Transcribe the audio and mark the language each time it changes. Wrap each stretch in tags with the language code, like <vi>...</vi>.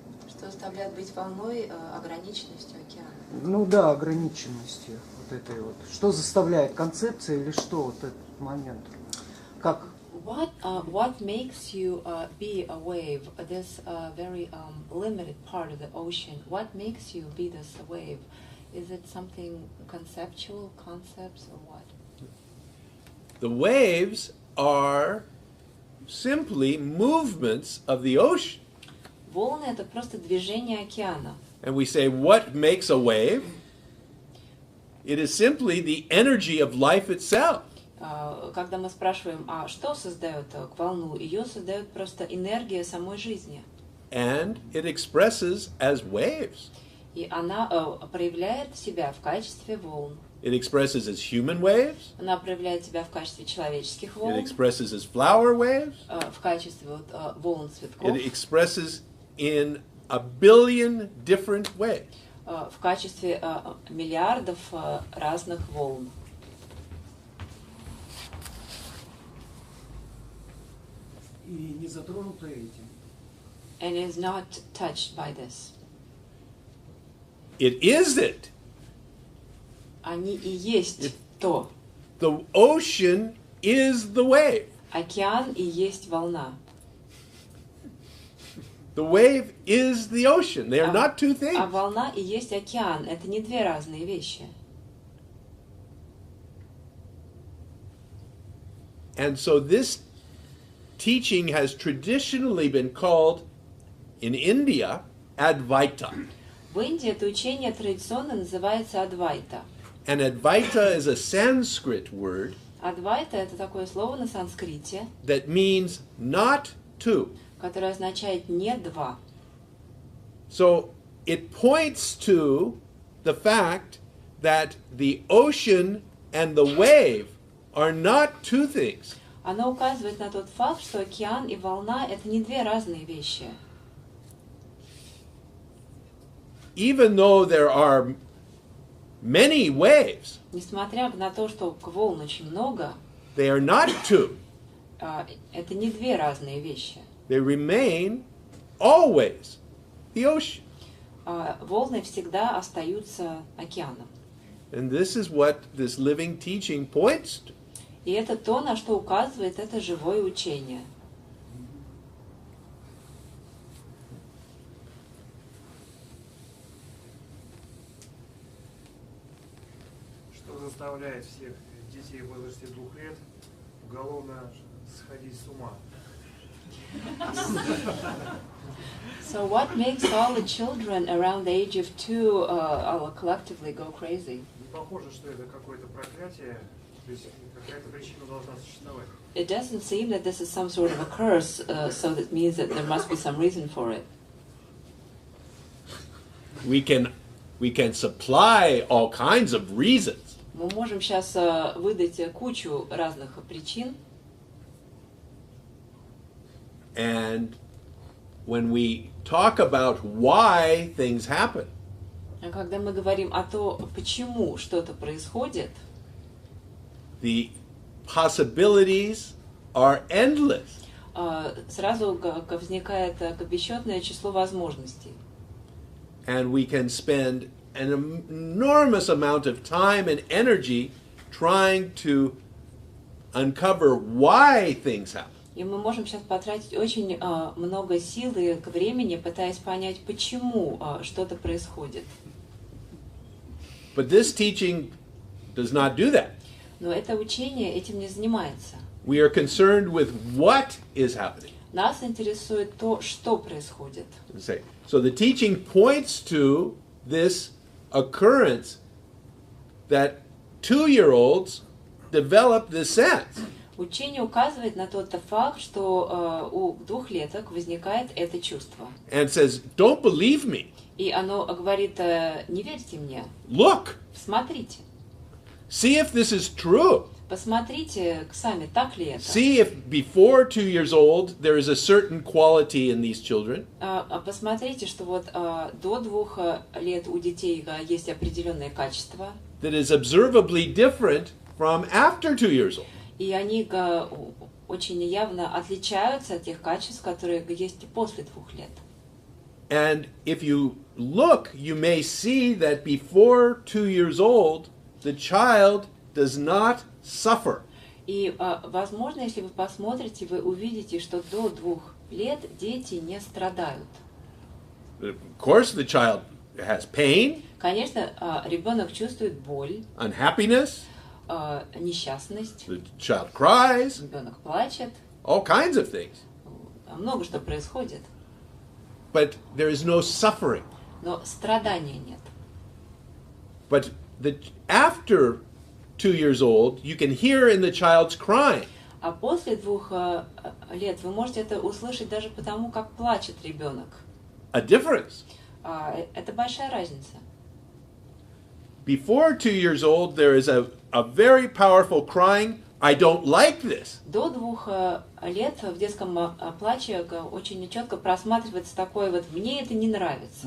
<ru>Что заставляет быть волной ограниченностью океана? Ну да, ограниченностью вот этой вот. Что заставляет, концепция или что вот этот момент? Как?</ru> <en>What makes you be a wave, this very limited part of the ocean? What makes you be this wave? Is it something conceptual, concepts, or what? The waves are simply movements of the ocean.</en> <ru>Волны — это просто движение океана.</ru> <en>And we say, what makes a wave? It is simply the energy of life itself.</en> <ru>Когда мы спрашиваем, а что создает волну, ее создает просто энергия самой жизни.</ru> <en>And it expresses as waves.</en> <ru>И она проявляет себя в качестве волн.</ru> <en>It expresses as human waves.</en> <ru>Она проявляет себя в качестве человеческих</ru> <en>It</en> <ru>волн,</ru> <en>expresses as flower waves.</en> <ru>в качестве волн цветков,</ru> <en>It expresses in a billion different ways.</en> <ru>в качестве миллиардов разных волн. и не затронуто этим.</ru> <en>and is not touched by this. It is it.</en> <ru>Они и есть то.</ru> <en>The ocean is the wave.</en> <ru>Океан и есть волна.</ru> <en>The wave is the ocean. They are not two</en> <ru>А</ru> <en>things.</en> <ru>волна и есть океан. Это не две разные вещи.</ru> <en>And so this teaching has traditionally been called in India Advaita.</en> <ru>В Индии это учение традиционно называется Адвайта.</ru> <en>And Advaita is a Sanskrit word</en> <ru>Адвайта это такое слово на санскрите,</ru> <en>that means not two.</en> <ru>которое означает не два.</ru> <en>So it points to the fact that the ocean and the wave are not two things.</en> <ru>Оно указывает на тот факт, что океан и волна это не две разные вещи.</ru> <en>Even though there are many waves,</en> <ru>Несмотря на то, что волн очень много,</ru> <en>they are not two.</en> <ru>это не две разные вещи.</ru> <en>They remain always the ocean.</en> <ru>Волны всегда остаются океаном.</ru> <en>And this is what this living teaching points to.</en> <ru>И это то, на что указывает это живое учение. Что заставляет всех детей в возрасте 2 лет уголовно сходить с ума?</ru> <en>So what makes all the children around the age of 2 all collectively go crazy?</en> <ru>Не похоже, что это какое-то проклятие, то есть какая-то причина должна существовать.</ru> <en>It doesn't seem that this is some sort of a curse, so that means that there must be some reason for it. We can supply all kinds of reasons.</en> <ru>Мы можем сейчас выдать кучу разных причин,</ru> <en>And when we talk about why things happen,</en> <ru>когда мы говорим о том, почему что-то происходит,</ru> <en>the possibilities are endless.</en> <ru>сразу возникает бесчетное число возможностей.</ru> <en>And we can spend an enormous amount of time and energy trying to uncover why things happen.</en> <ru>И мы можем сейчас потратить очень много сил и времени, пытаясь понять, почему что-то происходит.</ru> <en>But this teaching does not do that.</en> <ru>Но это учение этим не занимается.</ru> <en>We are concerned with what is happening.</en> <ru>Нас интересует то, что происходит.</ru> <en>So the teaching points to this occurrence that 2-year-olds develop this sense.</en> <ru>Учение указывает на тот факт, что у двухлеток возникает это чувство.</ru> <en>And says, don't believe me.</en> <ru>И оно говорит, не верьте мне,</ru> <en>Look,</en> <ru>смотрите.</ru> <en>see if this is true.</en> <ru>Посмотрите сами, так ли это.</ru> <en>See if before 2 years old there is a certain quality in these children.</en> <ru>Посмотрите, что вот до 2 лет у детей есть определенные качества.</ru> <en>That is observably different from after 2 years old.</en> <ru>И они очень явно отличаются от тех качеств, которые есть после 2 лет.</ru> <en>And if you look, you may see that before 2 years old, the child does not suffer.</en> <ru>И, возможно, если вы посмотрите, вы увидите, что до 2 лет дети не страдают.</ru> <en>Of course, the child has pain,</en> <ru>Конечно, ребенок чувствует боль,</ru> <en>unhappiness,</en> <ru>несчастность,</ru> <en>the child cries,</en> <ru>ребенок плачет,</ru> <en>all kinds of things.</en> <ru>много что происходит,</ru> <en>But there is no suffering.</en> <ru>но страдания нет.</ru> <en>But after 2 years old, you can hear in the child's crying.</en> <ru>А после 2 лет вы можете это услышать даже потому, как плачет ребенок.</ru> <en>A difference.</en> <ru>Это большая разница.</ru> <en>Before 2 years old, there is a very powerful crying, I don't like this.</en> <ru>До 2 лет в детском плаче очень четко просматривается такое вот «мне это не нравится».</ru>